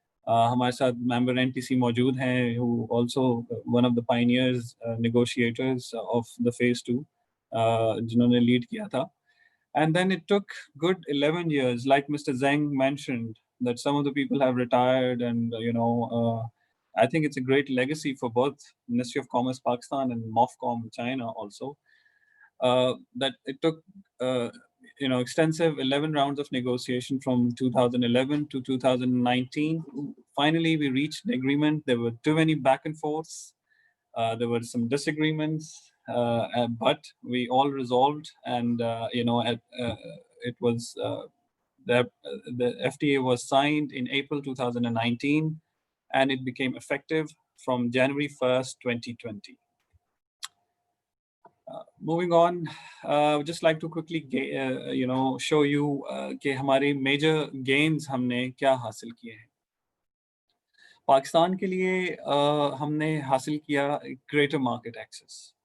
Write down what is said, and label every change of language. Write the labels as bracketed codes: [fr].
[ur] ہمارے ساتھ ممبر N T C موجود ہیں [en] who also one of the pioneers negotiators of the phase 2 [ur] جنہوں نے لیڈ کیا تھا. [en] And then it took good 11 years, like Mr. Zhang mentioned, that some of the people have retired, and I think it's a great legacy for both Ministry of Commerce Pakistan and MOFCOM China also, that it took extensive 11 rounds of negotiation from 2011 to 2019. Finally we reached an agreement. There were too many back and forths, there were some disagreements, but we all resolved, and it was the FTA was signed in April 2019, and it became effective from January 1st, 2020. Moving on, I would just like to quickly show you [ur] کہ ہماری major gains ہم نے کیا حاصل کیے ہیں. پاکستان کے لیے ہم نے حاصل کیا گریٹر مارکیٹ ایکسیس.